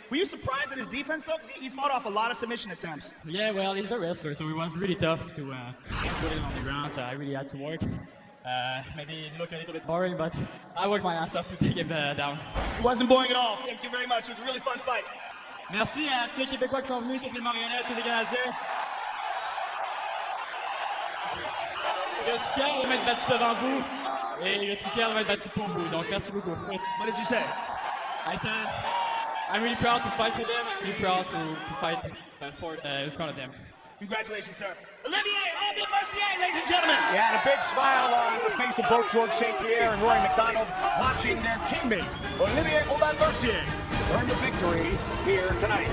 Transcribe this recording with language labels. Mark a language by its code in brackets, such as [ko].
[en] Were you surprised at his defense, though? Because he fought off a lot of submission attempts. Yeah, well, he's a wrestler, so it was really tough to put him on the ground, so I really had to work. Maybe it looked a little bit boring, but I worked my ass off to take him down. It wasn't boring at all. Thank you very much. It was a really fun fight. [fr] Merci à tous les Québécois qui sont venus, toutes les marionnettes, tous les Canadiens. Je suis fier de m'être battu devant vous et je suis fier de m'être battu pour vous. Donc merci beaucoup. [en] What did you say? I said I'm really proud to fight for them. I'm really proud to fight in front of them. Congratulations, sir. Olivier Mercier, ladies and gentlemen. Yeah, and a big smile on the face of both George St. Pierre and Rory McDonald watching their teammate, Olivier Mercier, earn the victory here tonight.